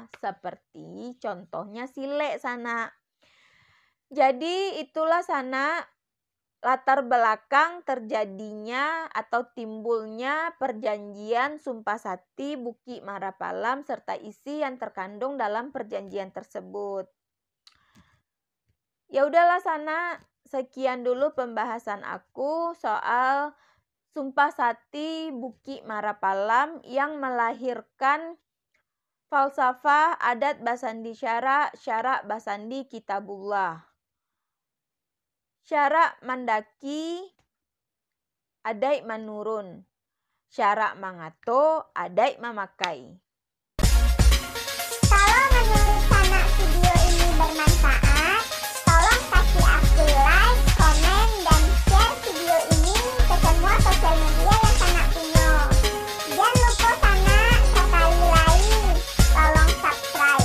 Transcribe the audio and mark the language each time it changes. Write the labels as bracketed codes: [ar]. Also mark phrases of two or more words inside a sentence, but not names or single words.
[id] Seperti contohnya silek sana. Jadi itulah sana latar belakang terjadinya atau timbulnya perjanjian Sumpah Sati Bukit Marapalam serta isi yang terkandung dalam perjanjian tersebut. Ya udahlah sana, sekian dulu pembahasan aku soal Sumpah Sati Bukit Marapalam yang melahirkan falsafah adat [min] Basandi Syara, Syara Basandi Kitabullah. Syara mandaki, adai menurun. Syara mangato, adai memakai. [id] Kalau menurut Sana video ini bermanfaat, tolong kasih aku like, komen, dan share video ini ke semua sosial media yang Sana punya. Jangan lupa Sana sekali lagi, tolong subscribe.